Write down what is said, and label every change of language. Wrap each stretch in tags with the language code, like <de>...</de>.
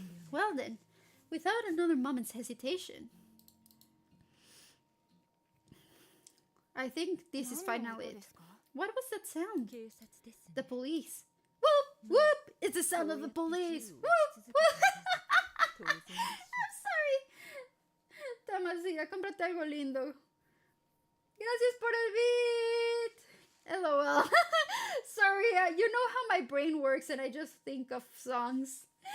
<en>Well then, without another moment's hesitation, I think this is finally it. What was that sound? The police. Whoop! Whoop! It's the sound of the police! Whoop! Whoop! I'm sorry.</en> <es>Tamasilla, cómprate algo lindo. Gracias por el beat. LOL.</es> <en>Sorry, you know how my brain works and I just think of songs.</en>